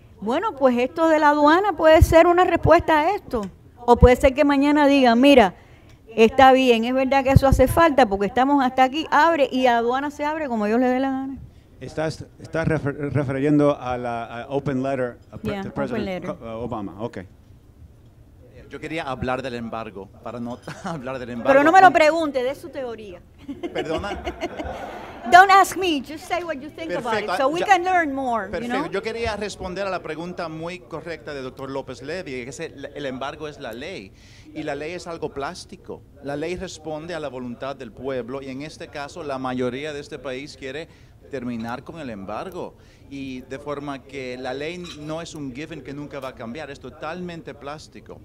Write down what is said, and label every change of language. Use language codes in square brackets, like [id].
[es] Bueno, pues esto de la aduana puede ser una respuesta a esto, o puede ser que mañana digan, mira, está bien, es verdad que eso hace falta, porque estamos hasta aquí, abre, y la aduana se abre como Dios le dé la gana. Estás refiriendo a la [en] open letter [es] del presidente Obama. Okay. Yo quería hablar del embargo, para no hablar del embargo. Pero no me lo pregunte, de su teoría. Perdona. [en] Don't ask me, just say what you think about it, so we can learn more. [es] Perfecto. [en] You know? [es] Yo quería responder a la pregunta muy correcta de Dr. López Levy, que es el embargo es la ley, y la ley es algo plástico. La ley responde a la voluntad del pueblo, y en este caso la mayoría de este país quiere terminar con el embargo, y de forma que la ley no es un given que nunca va a cambiar, es totalmente plástico.